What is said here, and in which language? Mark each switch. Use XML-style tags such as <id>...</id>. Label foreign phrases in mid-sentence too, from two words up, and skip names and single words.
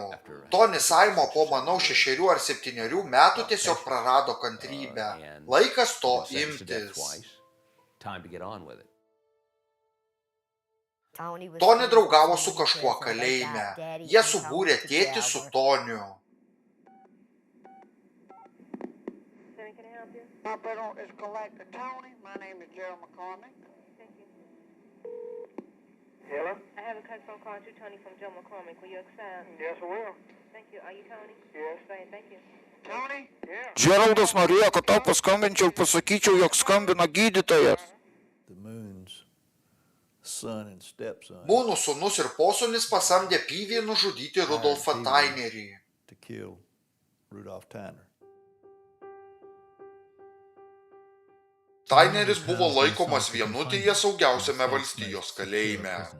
<lt>Tony Saimo po, manau, 6 ar 7 metų tiesiog prarado kantrybę. Laikas to imtis. Tony draugavo su kažkuo kalėjime. Jie subūrė tėtį su Toniu.</lt> <en>Hello? I have a customer call to Tony from Joe McCormick. Will you accept? Yes, I will. Thank you. Are you Tony? Yes. Right, thank you. Tony? Yeah.</en> <lt>Geraldas norėjo, kad tau paskambinčiau ir pasakyčiau, jog skambina gydytojas. Mūnų sūnus ir posūnis pasamdė Peavy nužudyti Rudolfą Tainerį. Taineris buvo laikomas vienutėje saugiausiame valstijos kalėjime.</lt>